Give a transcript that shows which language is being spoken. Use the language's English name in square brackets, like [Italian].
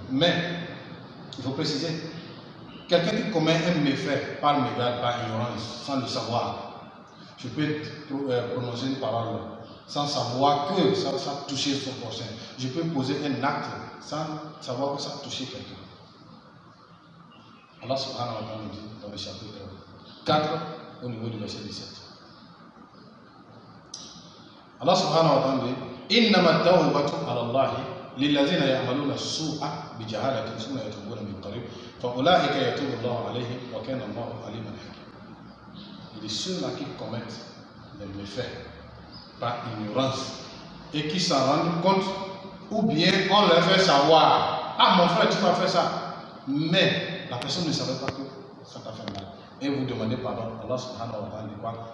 [French] Mais, il faut préciser, quelqu'un qui commet un méfait par mégarde, par ignorance, sans le savoir, je peux prononcer une parole sans savoir que ça a touché son prochain. Je peux poser un acte sans savoir que ça a touché quelqu'un. [Arabic] Allah subhanahu wa ta'ala [French] dit dans le chapitre 4 au niveau du verset 17. [Arabic] Allah subhanahu wa ta'ala [French] dit [Arabic] إنما التوبة على الله للذين يعملون السوء بجهالة ثم يتوبون من قريب فأولئك يتوب الله عليهم وكان الله عليما حكيما. [French] Il dit ceux-là qui commettent les méfaits par ignorance et qui s'en rendent compte, ou bien on leur fait savoir, ah mon frère tu m'as fait ça, mais la personne ne savait pas que ça t'a fait mal, et vous demandez pardon, [Arabic] Allah subhanahu wa ta'ala [French] dit quoi?